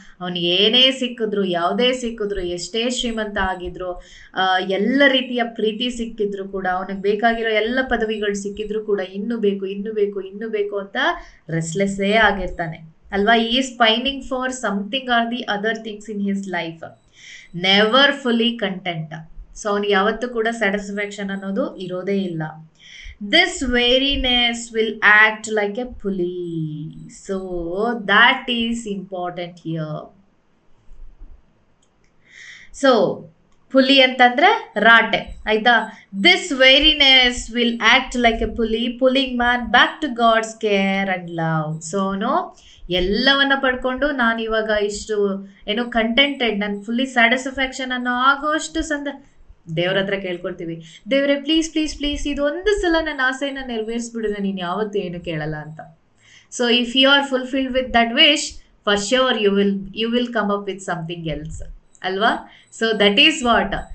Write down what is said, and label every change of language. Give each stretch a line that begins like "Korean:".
Kannada: ಅವನಿಗೆ ಏನೇ ಸಿಕ್ಕಿದ್ರು, ಯಾವುದೇ ಸಿಕ್ಕಿದ್ರು, ಎಷ್ಟೇ ಶ್ರೀಮಂತ ಆಗಿದ್ರು, ಎಲ್ಲ ರೀತಿಯ ಪ್ರೀತಿ ಸಿಕ್ಕಿದ್ರು ಕೂಡ, ಅವನಿಗೆ ಬೇಕಾಗಿರೋ ಎಲ್ಲ ಪದವಿಗಳು ಸಿಕ್ಕಿದ್ರು ಕೂಡ ಇನ್ನೂ ಬೇಕು ಇನ್ನೂ ಬೇಕು ಇನ್ನೂ ಬೇಕು ಅಂತ ರೆಸ್ಲೆಸ್ಸೇ ಆಗಿರ್ತಾನೆ. ಅಲ್ವಾ?
English: ಈ is pining for something or the other things in his life, never fully content.
Kannada: So ಅವನಿಗೆ ಯಾವತ್ತೂ ಕೂಡ ಸ್ಯಾಟಿಸ್ಫ್ಯಾಕ್ಷನ್ ಅನ್ನೋದು ಇರೋದೇ ಇಲ್ಲ.
English: This weariness will act like a pulley. So that is important here. So pulley
Kannada: ಅಂತಂದ್ರೆ ರಾಟೆ, ಆಯ್ತಾ?
English: This weariness will act like a pulley, pulling man back to God's care and love.
Kannada: So ಎಲ್ಲವನ್ನ ಪಡ್ಕೊಂಡು ನಾನು ಇವಾಗ ಇಷ್ಟು ಕಂಟೆಂಟೆಡ್, ನಾನು fully satisfaction ಅನ್ನೋ ಆಗೋಷ್ಟು ದೇವ್ರ ಹತ್ರ ಕೇಳ್ಕೊಳ್ತೀವಿ, ದೇವ್ರೆ ಪ್ಲೀಸ್ ಪ್ಲೀಸ್ ಪ್ಲೀಸ್ ಇದೊಂದು ಸಲ ನನ್ನ ಆಸೆನ ನೆರವೇರಿಸ್ಬಿಡಿದ್ರೆ ನೀನು ಯಾವತ್ತೂ ಏನು ಕೇಳಲ್ಲ ಅಂತ.
English: So if you are fulfilled with that wish, for sure you will come up with something else, ಅಲ್ವಾ? So that is what.